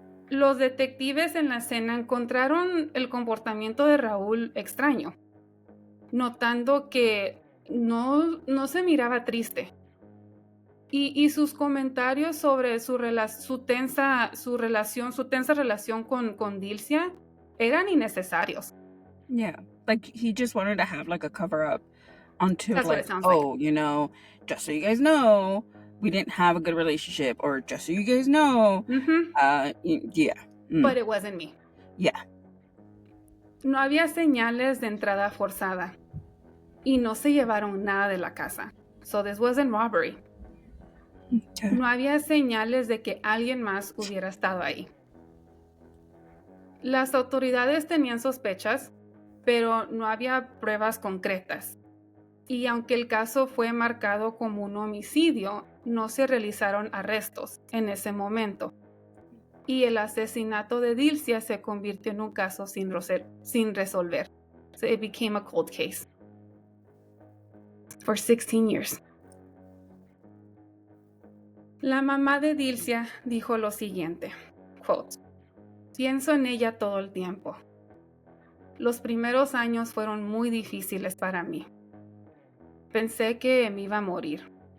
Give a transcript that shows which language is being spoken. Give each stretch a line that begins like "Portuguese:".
Spanish: Los detectives en la escena encontraron el comportamiento de Raúl extraño, notando que no se miraba triste. Y sus comentarios sobre su tensa relación con Dilcia eran innecesarios.
English: Yeah, like he just wanted to have like a cover up until That's what like, it sounds like. Just so you guys know, we didn't have a good relationship, or just so you guys know, yeah. But it wasn't me. Yeah.
Spanish: No había señales de entrada forzada y no se llevaron nada de la casa.
English: So this wasn't robbery. Okay.
Spanish: No había señales de que alguien más hubiera estado ahí. Las autoridades tenían sospechas, pero no había pruebas concretas. Y aunque el caso fue marcado como un homicidio, no se realizaron arrestos en ese momento. Y el asesinato de Dilcia se convirtió en un caso sin resolver.
English: So it became a cold case for 16 years.
Spanish: La mamá de Dilcia dijo lo siguiente, quote, pienso en ella todo el tiempo. Los primeros años fueron muy difíciles para mí. Pensé que me iba a morir.